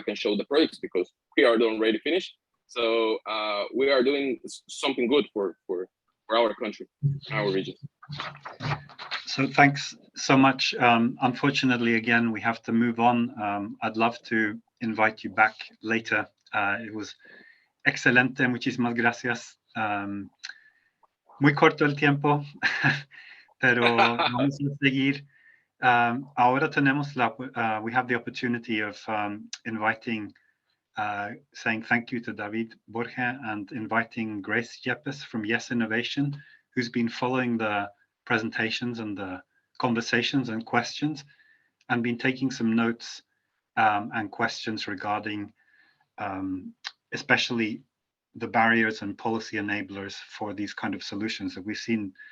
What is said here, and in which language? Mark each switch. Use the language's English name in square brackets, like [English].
[English] I can show the projects because we are already finished. So we are doing something good for our country, our region. So thanks so much. Unfortunately, again, we have to move on. I'd love to invite you back later. It was [Spanish] excelente, muchísimas gracias. Muy corto el tiempo, pero vamos a seguir. Ahora tenemos [English] we have the opportunity of inviting, saying thank you to David Borja and inviting Grace Yepes from Yes Innovation, who's been following the presentations and the conversations and questions and been taking some notes and questions regarding especially the barriers and policy enablers for these kind of solutions that we've seen.